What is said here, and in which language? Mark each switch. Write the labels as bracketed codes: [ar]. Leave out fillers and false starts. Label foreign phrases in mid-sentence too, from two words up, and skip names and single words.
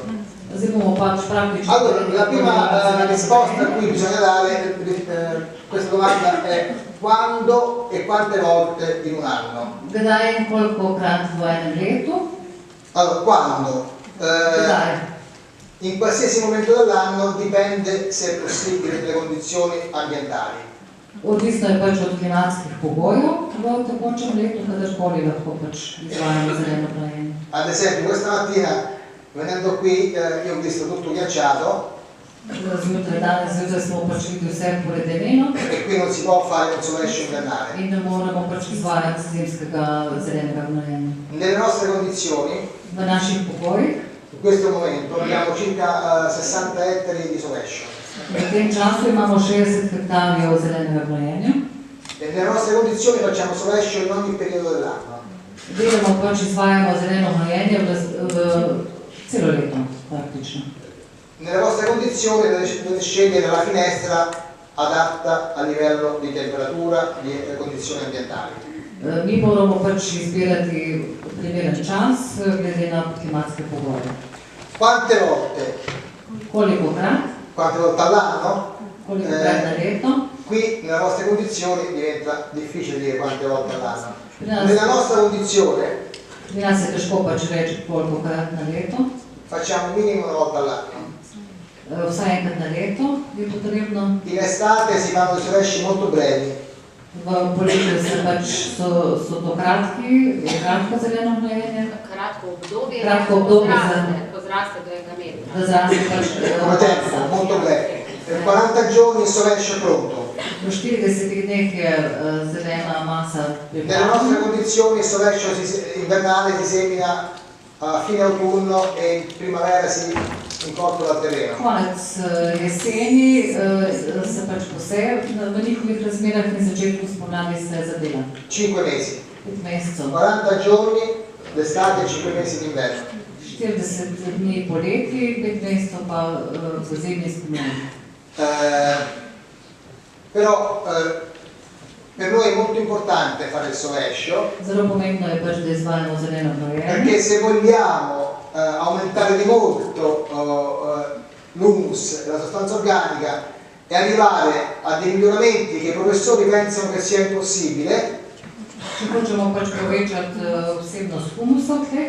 [it] Allora, la prima risposta a cui bisogna dare questa domanda è quando e quante volte in un anno? Allora, quando? In qualsiasi momento dell'anno, dipende se è possibile le condizioni ambientali. [sl] Odvisno je pač od klimatskih pogojev v tekočem letu, kadarkoli lahko pač izvajamo zeleno gnojenje. [it] Ad esempio, questa mattina venendo qui io ho visto tutto ghiacciato. [sl] Zjutraj, danes zjutraj smo pač videli vse poledeneno. [it] E qui non si può fare un sovescio invernale. [sl] In ne moremo pač izvajati zimskega zelenega gnojenja. [it] Nelle nostre condizioni, [sl] v naših pogojih, [it] in questo momento abbiamo circa 60 ettari di sovescio. [sl] V tem času imamo 60 hektarjev zelenega gnojenja. [it] E nelle nostre condizioni facciamo sovescio in ogni periodo dell'anno. [sl] Delamo pač izvajamo zeleno gnojenje v celo leto, praktično. [it] Nelle vostre condizioni dovete scegliere la finestra adatta a livello di temperatura, di condizioni ambientali. [sl] Mi moramo pač izbirati primeren čas glede na klimatske pogoje. [it] Quante volte? [sl] Kolikokrat? [it] Quante volte all'anno? [sl] Kolikokrat na leto? [it] Qui nelle vostre condizioni diventa difficile dire quante volte all'anno. Nella nostra condizione [sl] pri nas je težko pač reči kolikokrat na leto. [it] Facciamo minimo una volta all'anno. [sl] Vsaj enkrat na leto je potrebno. [it] In estate si fanno dei sovesci molto brevi. [sl] V poletju se pač so to kratko zeleno gnojenje. Kratko obdobje, pozraste do enega metra. Da zraste pač [it] come tempo, molto breve. Per 40 giorni il sovescio è pronto. [sl] V 40 dneh je zelena masa [it] Nelle [sl] pripravljena. [it] nostre condizioni il sovescio invernale si semina a fine autunno e in primavera si incorpora al terreno. [sl] Konec jeseni se pač poseje v njihovih razmerah in začetku spomladi se zadela. [it] 5 mesi. [sl] 5 mesecev. [it] 40 giorni d'estate e 5 mesi d'inverno. [sl] 40 dni poleti, 5 mesecev pa v zimi in spomladi. [it] Però per noi è molto importante fare il sovescio. [sl] Zelo pomembno je pač, da izvajamo zeleno gnojenje. [it] Perché se vogliamo aumentare di molto l'humus, la sostanza organica e arrivare a dei miglioramenti che i professori pensano che sia impossibile, [sl] Če hočemo pač povečati vsebnost humusa v tleh,